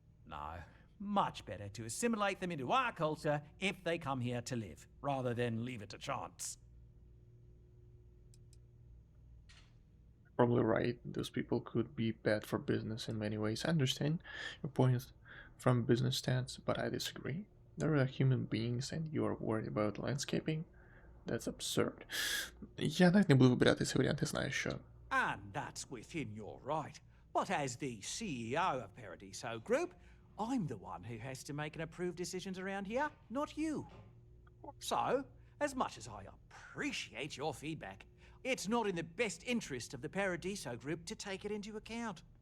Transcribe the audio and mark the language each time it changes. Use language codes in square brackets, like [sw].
[en] No, much better to assimilate them into our culture if they come here to live, rather than leave it to chance. Probably right. Those people could be bad for business in many ways. I understand your point from a business stance, but I disagree. There are human beings and you are worried about landscaping? That's absurd. [uk] Я навіть не буду вибирати цей варіант, я знаю, що. [en] And that's within your right. But as the CEO of Paradiso Group, I'm the one who has to make and approve decisions around here, not you. So, as much as I appreciate your feedback, it's not in the best interest of the Paradiso Group to take it into account.